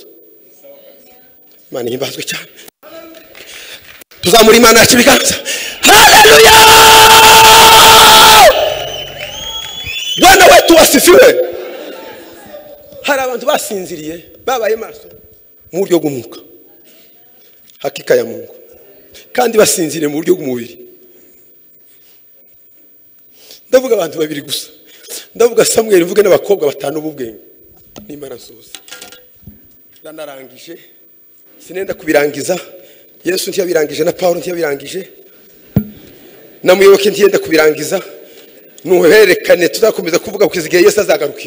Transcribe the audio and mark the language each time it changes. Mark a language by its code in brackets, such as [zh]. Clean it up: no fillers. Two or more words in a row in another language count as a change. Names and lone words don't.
[rw] Imana himbazwe cyane tuzamura Imana yacu biganza. [sw] Haleluya. Bwana wetu wasifiwe. [rw] Hari abantu basinziriye babaye maso mu buryo bw'umwuka [sw] hakika ya Mungu [rw] kandi basinzire mu buryo bw'umubiri. Ndavuga abantu babiri gusa ndavuga Samuel mvuge n'abakobwa batanu b'ubwenge n'Imana nsuza ndanarangije sinenda kubirangiza Yesu ntiyabirangije na Paulo ntiyabirangije na Muyoboke ntiyenda kubirangiza nuherekane tuzakomeza kuvuga kugeza igihe Yesu azagarukira.